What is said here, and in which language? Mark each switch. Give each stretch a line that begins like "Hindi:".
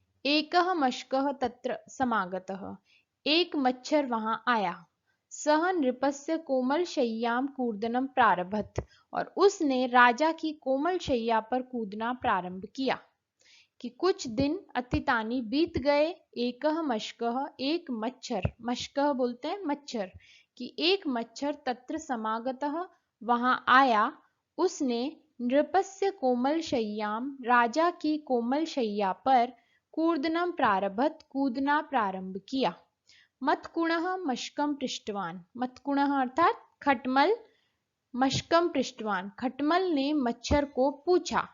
Sanskrit: एकः मशकः तत्र समागतः,
Hindi: एक मच्छर वहां आया।
Sanskrit: सह नृपस्य कोमल शय्याम कूर्दनम प्रारभत,
Hindi: और उसने राजा की कोमल शैया पर कूदना प्रारंभ किया। कि कुछ दिन अतीतानि बीत गए। एकः मशकः, एक मच्छर, मशकः बोलते हैं मच्छर, कि एक मच्छर तत्र समागतः वहां आया। उसने
Sanskrit: नृपस्य कोमल शय्याम,
Hindi: राजा की कोमल शैया पर कूर्दनम प्रारभत, कूदना प्रारंभ किया।
Sanskrit: मत्कुणः मशकम पृष्ठवान,
Hindi: मत्कुणः अर्थात खटमल, मशकम पृष्ठवान, खटमल ने मच्छर को पूछा।